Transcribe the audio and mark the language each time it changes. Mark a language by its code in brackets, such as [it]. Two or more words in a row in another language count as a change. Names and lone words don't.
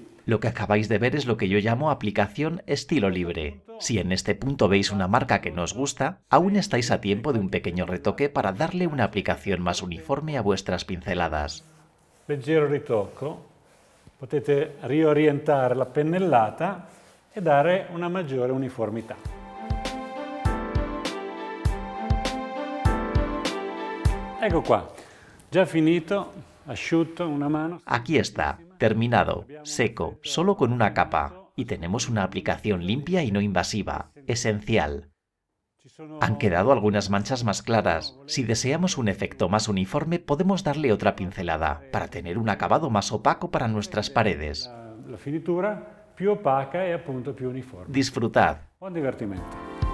[es] lo que acabáis de ver es lo que yo llamo aplicación estilo libre. Si en este punto veis una marca que no os gusta, aún estáis a tiempo de un pequeño retoque para darle una aplicación más uniforme a vuestras pinceladas. [it] Leggero ritocco, potete riorientare la pennellata e dare una maggiore uniformità. Ecco qua. Ya finito, asciutto, una mano. [es] Aquí está, terminado, seco, solo con una capa. Y tenemos una aplicación limpia y no invasiva, esencial. Han quedado algunas manchas más claras. Si deseamos un efecto más uniforme, podemos darle otra pincelada, para tener un acabado más opaco para nuestras paredes. [it] La finitura più opaca e appunto più uniforme. [es] Disfrutad. [it] Buon divertimento.